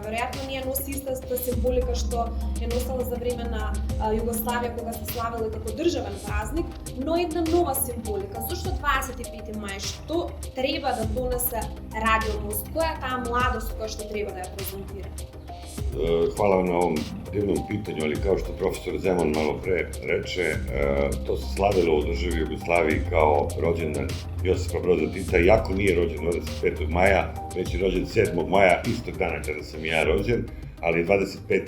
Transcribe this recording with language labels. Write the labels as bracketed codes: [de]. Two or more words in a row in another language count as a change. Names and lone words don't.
[mk] Веројатно не ја носи истата символика што ја носела за време на Југославија кога се славела како државен празник, но една нова символика. Зошто 25 мај? Што треба да донесе Радио Мост? Која е таа младост која што треба да ја презентира? [sr] Hvala vam na ovom divnom pitanju, ali kao što profesor Zeman malo pre reče, to se slavilo u državi Jugoslaviji kao rođendan Josipa Broza Tita, iako nije rođen 25. maja, već je rođen 7. maja, istog dana kada sam i ja rođen, ali 25.